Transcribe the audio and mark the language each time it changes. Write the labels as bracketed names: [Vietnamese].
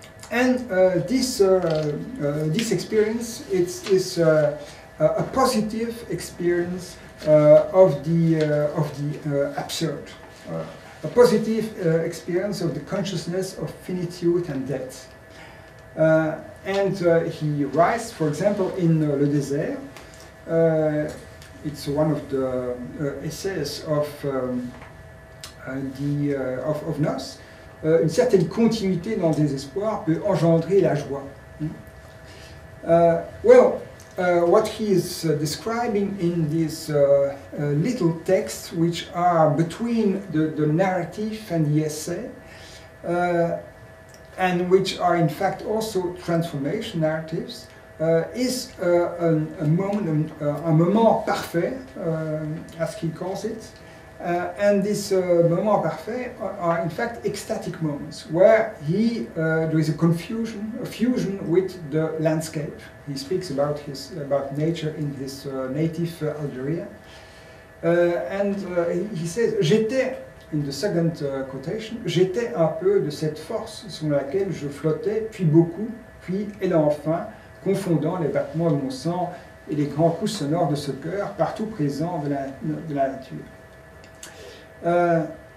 [English] And this experience is a positive experience of the absurd. A positive experience of the consciousness of finitude and death. And he writes, for example, in Le Désert, it's one of the essays of Nos, [French] une certaine continuité dans le désespoir peut engendrer la joie. [English] What he is describing in these little texts, which are between the narrative and the essay, and which are in fact also transformation narratives, is a moment parfait, as he calls it. And this moment parfait are in fact ecstatic moments where there is a fusion with the landscape. He speaks about nature in his native Algeria, and he says, [French] j'étais, [English] in the second quotation, [French] j'étais un peu de cette force sur laquelle je flottais, puis beaucoup, puis et enfin, confondant les battements de mon sang et les grands coups sonores de ce cœur partout présent de la nature.